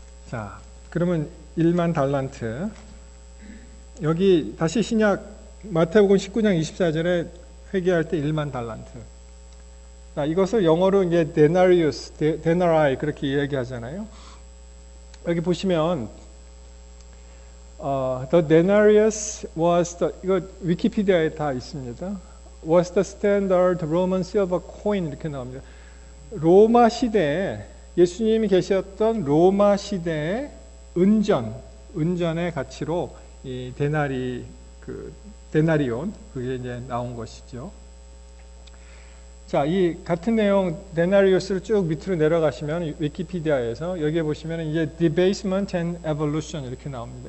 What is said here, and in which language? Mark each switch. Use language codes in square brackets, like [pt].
[ko] 자, 그러면 1만 달란트. 여기 다시 신약 마태복음 19장 24절에 회개할 때 1만 달란트. 자, 이것을 영어로 이제 데나리우스, 데나라이 그렇게 이야기하잖아요. 여기 보시면 [en] the denarius was the [ko] 이거 위키피디아에 다 있습니다. [en] was the standard Roman silver coin [ko] 이렇게 나옵니다. 로마 시대에 예수님이 계셨던 로마 시대의 은전의 가치로 이 데나리 그 데나리온, 그게 이제 나온 것이죠. 자, 이 같은 내용 데나리우스를 쭉 밑으로 내려가시면 위키피디아에서 여기에 보시면 이제 [en] debasement and evolution [ko] 이렇게 나옵니다.